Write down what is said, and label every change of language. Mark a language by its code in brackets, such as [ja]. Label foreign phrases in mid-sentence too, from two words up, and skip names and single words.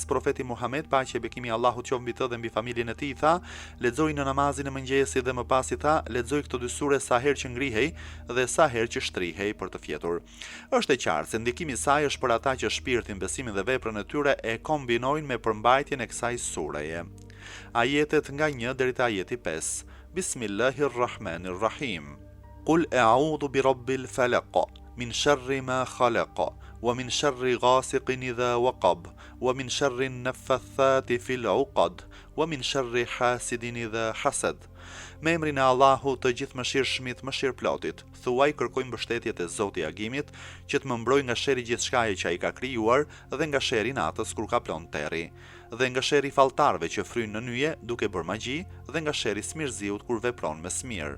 [sq] Profeti Muhammed, paqja e bekimi Allahut qoftë mbi të dhe mbi familjen e tij, tha, lexoj në namazin e mëngjesit dhe më pas i tha, lexoj këto dy sure sa herë që ngrihej dhe sa herë që shtrihej për të fjetur. Është e qartë se ndikimi i saj është për ata që shpirtin, besimin dhe veprën e tyre e kombinojnë me përmbajtjen e kësaj sureje. Ajetet nga 1 deri te ajeti 5. Bismillahirrahmanirrahim. [ar] قل أعوذ برب الفلق، من شر ما خلق، ومن شر غاسق إذا وقب، ومن شر النفاثات في العقد، ومن شر حاسد إذا حسد. [sq] Me emrin e Allahut të gjithëmëshirshmit, mëshirëplotit, thuaj kërkoj mbështetje te Zoti i agimit, që të më mbrojë nga sherri gjithçkaje që ai ka krijuar dhe nga sherri i natës kur ka plon terri, dhe nga sherri i falltarëve që fryjnë në nyje duke bërë magji, dhe nga sherri i smirëziut kur vepron me smir.